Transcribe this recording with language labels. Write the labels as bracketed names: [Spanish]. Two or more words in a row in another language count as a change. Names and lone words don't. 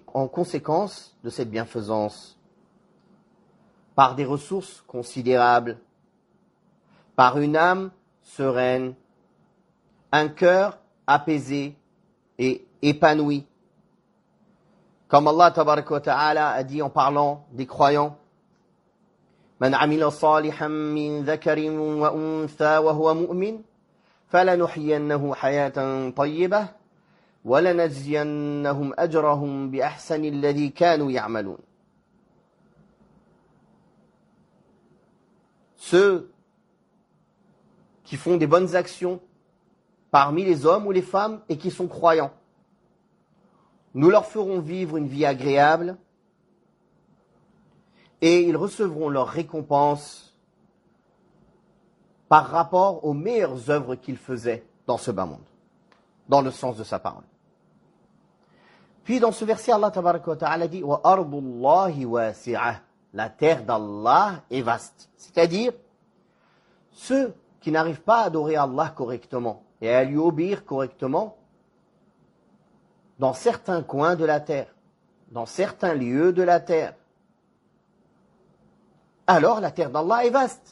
[French] En conséquence de cette bienfaisance, par des ressources considérables, par une âme sereine, un cœur apaisé et épanoui. Comme [Arabic] الله تبارك وتعالى [French] a dit en parlant des croyants, [Arabic] من عمل صالحا من ذكر وأنثى وهو مؤمن، فلنحيينه حياة طيبة، ولنجزينهم أجرهم بأحسن الذي كانوا يعملون. [French] Ceux qui font des bonnes actions parmi les hommes ou les femmes et qui sont croyants, nous leur ferons vivre une vie agréable et ils recevront leur récompense par rapport aux meilleures œuvres qu'ils faisaient dans ce bas monde, dans le sens de sa parole. Puis dans ce verset, [Arabic] الله تبارك وتعالى [French] dit « [Arabic] وأرض الله واسعة [French] » La terre d'Allah est vaste. C'est-à-dire, ceux qui n'arrivent pas à adorer Allah correctement et à lui obéir correctement, dans certains coins de la terre, dans certains lieux de la terre, alors la terre d'Allah est vaste.